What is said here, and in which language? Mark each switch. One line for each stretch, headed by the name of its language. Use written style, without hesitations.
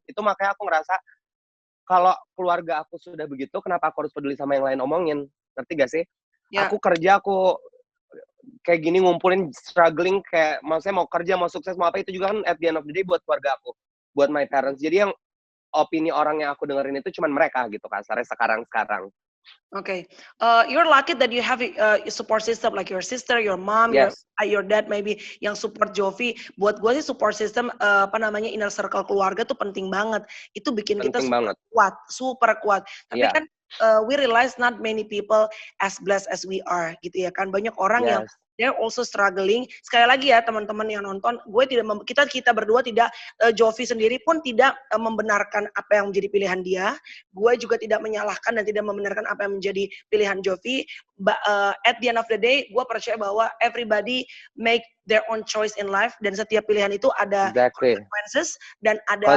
Indonesian: Itu makanya aku ngerasa, kalau keluarga aku sudah begitu, kenapa aku harus peduli sama yang lain omongin? Ngerti gak sih? Aku kerja, aku kayak gini ngumpulin, struggling, kayak maksudnya mau kerja, mau sukses, mau apa, itu juga kan
English: at the end of the day
Indonesian: buat keluarga aku. Buat
English: my parents.
Indonesian: Jadi yang opini orang yang aku dengerin itu cuman mereka gitu kasarnya sekarang-sekarang.
English: Okay. You're lucky that you have a support system like your sister, your mom, your dad maybe
Indonesian: yang support
English: Jovi.
Indonesian: Buat gue sih support system inner circle keluarga tuh penting banget. Itu bikin kita super kuat. Tapi kan
English: we realize not many people as blessed as we are
Indonesian: gitu ya kan. Banyak orang yang
English: they're also struggling.
Indonesian: Sekali lagi ya teman-teman yang nonton, kita berdua tidak, Jovi sendiri pun tidak membenarkan apa yang menjadi pilihan dia. Gue juga tidak menyalahkan dan tidak membenarkan apa yang menjadi pilihan Jovi.
English: At the end of the day,
Indonesian: gue percaya bahwa
English: everybody make their own choice in life,
Indonesian: dan setiap pilihan itu ada consequences dan ada